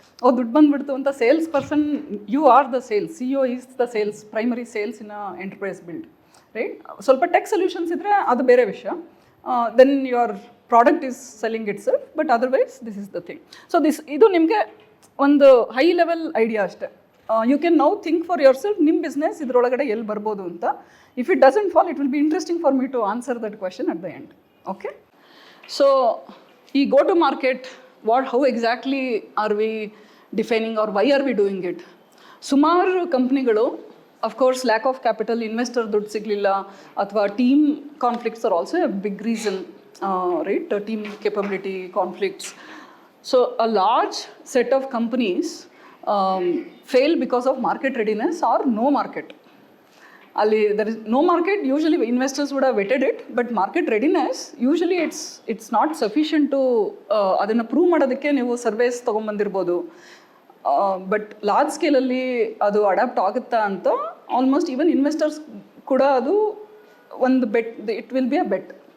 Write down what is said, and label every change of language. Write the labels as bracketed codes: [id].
[kn] ಅವ್ರು ದುಡ್ಡು ಬಂದುಬಿಡ್ತು ಅಂತ [en] Sales person, you are the sales, CEO is the sales, primary sales in enterprise build, right? [kn] ಸ್ವಲ್ಪ tech solutions ಇದ್ದರೆ ಅದು ಬೇರೆ ವಿಷಯ, [en] Then your product is selling itself, but otherwise this is the thing. [kn] So ಇದು ನಿಮಗೆ ಒಂದು high level idea ಅಷ್ಟೇ. [en] you can now think for yourself, [kn] ನಿಮ್ಮ ಬಿಸ್ನೆಸ್ ಇದರೊಳಗಡೆ ಎಲ್ಲಿ ಬರ್ಬೋದು ಅಂತ. [en] If it doesn't fall, it will be interesting for me to answer that question at the end. Okay? So, go to market, how exactly are we defining or why are we doing it? Sumar companigalu, of course, lack of capital, investor [kn] ದುಡ್ಡು ಸಿಗಲಿಲ್ಲ, ಅಥವಾ [en] team conflicts are also a big reason, right? Team capability conflicts. So, a large set of companies fail because of market readiness or no market. [kn] ಅಲ್ಲಿ [en] there is no market, usually investors would have vetted it, but market readiness usually it's not sufficient to [kn] ಅದನ್ನು prove ಮಾಡೋದಕ್ಕೆ ನೀವು service ತೊಗೊಂಬಂದಿರ್ಬೋದು, but large ಸ್ಕೇಲಲ್ಲಿ ಅದು adapt ಆಗುತ್ತಾ ಅಂತ almost even investors ಕೂಡ ಅದು ಒಂದು bait, [en] It will be a bet.